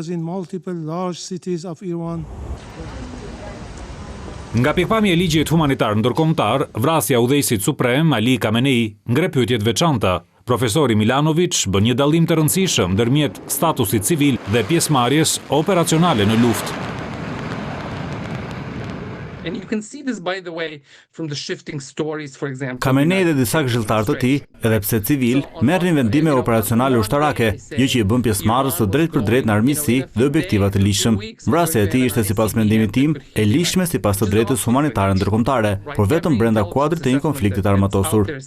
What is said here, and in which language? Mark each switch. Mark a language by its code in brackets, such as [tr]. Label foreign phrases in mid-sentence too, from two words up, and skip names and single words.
[sq] Nga pikpamja e ligjit humanitar ndërkombëtar, vrasja e udhëheqësit suprem Ali Khamenei ngre pyetje të veçanta. Profesori Milanovic bën një dallim të rëndësishëm ndërmjet statusit civil dhe pjesëmarrjes operacionale në luftë. [en] And you can see this, by the way, from the shifting stories, for example. [sq] Khamenei dhe disa këshilltarë të tij, edhe pse civil, merrin vendime operacionale ushtarake, gjë që i bën pjesëmarrës të drejtë në armiqësi dhe objektiva të ligjshëm. Vrasja e tij ishte sipas mendimit tim e ligjshme sipas të drejtës humanitare ndërkombëtare, por vetëm brenda kuadrit të një konflikti të armatosur.